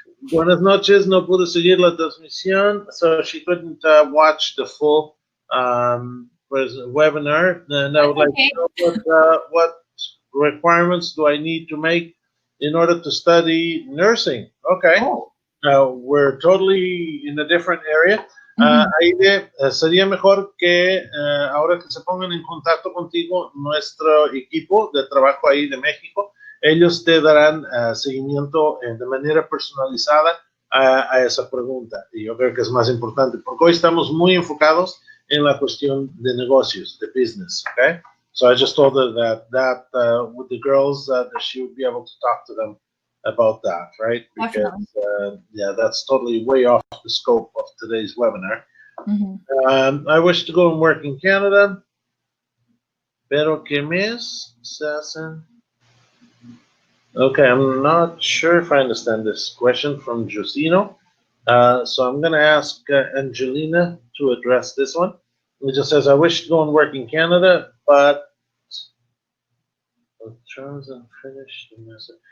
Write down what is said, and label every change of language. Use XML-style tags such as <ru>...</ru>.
<es>Buenas noches, no pude seguir la transmisión,</es> <en>so she couldn't watch the full webinar. And I would like to know what requirements do I need to make in order to study nursing? Okay, we're totally in a different area.</en> <es>Aide, sería mejor que ahora que se pongan en contacto contigo nuestro equipo de trabajo ahí de México, ellos te darán seguimiento de manera personalizada a esa pregunta. Y yo creo que es más importante, porque hoy estamos muy enfocados en la cuestión de negocios, de business, okay?</es> <en>So I just told her that with the girls, that she would be able to talk to them about that, right? Because, yeah, that's totally way off the scope of today's webinar. I wish to go and work in Canada,</en> <es>pero ¿qué mes se hacen?</es> <en>Okay, I'm not sure if I understand this question from Josino. So I'm going to ask Angelina to address this one. It just says, I wish to go and work in Canada, but terms and finish the master.</en>